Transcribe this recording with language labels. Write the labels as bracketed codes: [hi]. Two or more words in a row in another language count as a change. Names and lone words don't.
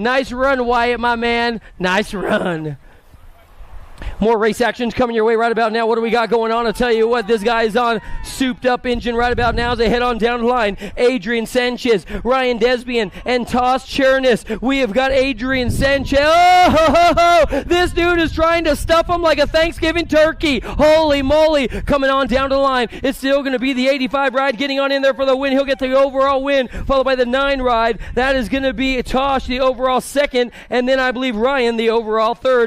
[en] Nice run, Wyatt, my man. Nice run. More race actions coming your way right about now. What do we got going on? I'll tell you what, this guy is on souped up engine right about now as they head on down the line. Adrian Sanchez, Ryan Desbian, and Toss Chernis. We have got Adrian Sanchez. Oh, ho, ho, ho. This dude is trying to stuff him like a Thanksgiving turkey. Holy moly. Coming on down the line. It's still going to be the 85 ride getting on in there for the win. He'll get the overall win, followed by the 9 ride. That is going to be Tosh, the overall second, and then I believe Ryan, the overall third.